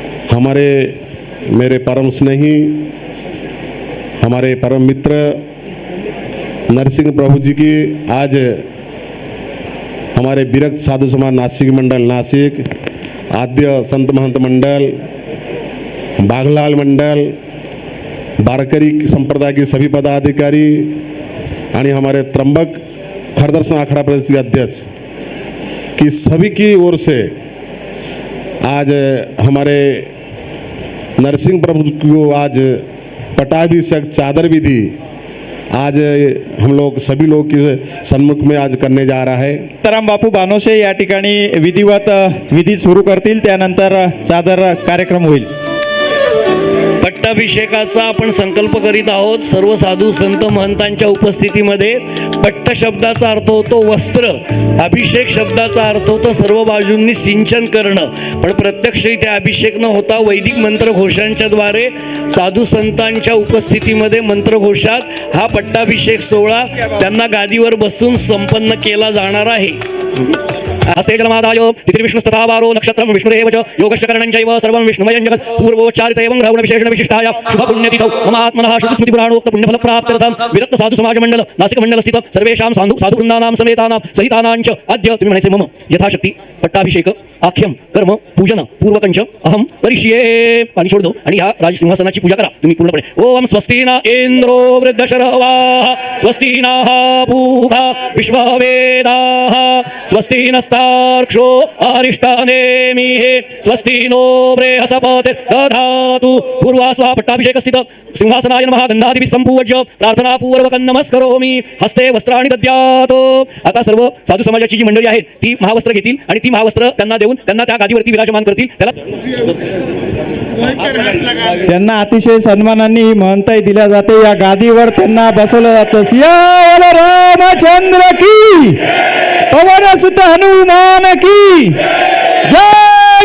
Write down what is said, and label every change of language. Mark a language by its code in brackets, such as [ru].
[hi] हमारे मेरे परम स्नेही, हमारे परम मित्र नरसिंह प्रभु जी की आज हमारे विरक्त साधु समाज नासिक मंडल नासिक, आद्य संत महंत मंडल, बागलाल मंडल, बारकरी संप्रदाय के सभी पदाधिकारी आणि हमारे त्र्यंबक खरदर्शन अखाड़ा परिषद के अध्यक्ष की सभी की ओर से आज हमारे नरसिंह प्रभु को आज पटाभिषेक चादर विधि आज हम लोग सभी लोग के सम्मुख में आज करने जा रहा है। [mr] तराम बापू बानोसे या ठिकाणी विधिवत विधी सुरू करतील, त्यानंतर चादर कार्यक्रम होईल। पट्टाभिषेकाचा आपण संकल्प करीत आहोत। सर्व साधू संत महंतांच्या उपस्थितीमध्ये पट्ट शब्दाचा अर्थ होतो वस्त्र, अभिषेक शब्दाचा अर्थ होतो सर्व बाजूंनी सिंचन करणं। पण प्रत्यक्ष इथे अभिषेक न होता वैदिक मंत्रघोषांच्या द्वारे साधू संतांच्या उपस्थितीमध्ये मंत्रघोषात हा पट्टाभिषेक सोहळा त्यांना गादीवर बसून संपन्न केला जाणार आहे। [sa] हस्ते जलमादाय तिथिर्विष्णुस्तथा वारो नक्षत्रं विष्णुरेव च योगश्च करणञ्चैव सर्वं विष्णुमयं जगत् पूर्वोच्चारित एवं ग्रहण विशेषण विशिष्टाय शुभ पुण्यतिथौ मम आत्मनः श्रुतिस्मृति पुराणोक्त पुण्यफल प्राप्त्यर्थं विरक्त साधु समाज मंडल नासिक मंडल स्थित सर्वेषां साधु वृंदानां समेतानां सहितानां च अद्य [mr] तुम्ही म्हणायचे [sa] मम यथाशक्ती पट्टाभिषेक आख्यम कर्म पूजन पूर्वकंच अहम करिष्ये। [mr] पाणी सोड दो आणि ह्या राजसिंहासनाची पूजा करा तुम्ही पूर्णपणे। [sa] ओम स्वस्ति न इंद्रो वृद्धशरवाः स्वस्ति नः पूषा विश्ववेदाः स्वस्ति नस्तार्क्ष्यो अरिष्टनेमिः स्वस्ति नो बृहस्पतिर् दधातु। पूर्वास्वा पट्टाभिषेक स्थित सिंहासनाय नमः गंधादिभिः संपूज्य प्रार्थनापूर्वकं नमस्करोमि। हस्ते वस्त्राणि दद्यात्। [mr] आता सर्व साधू समाजाची जी मंडळी आहेत ती महावस्त्र घेतील आणि ती महावस्त्र त्यांना देऊन त्यांना त्या गादीवरती विराजमान करतील। त्यांना अतिशय सन्मानाने महंताई दिल्या जाते। या गादीवर त्यांना बसवलं जातं। [hi] सियावर रामचंद्र की, पवन सुत हनुमान की जय।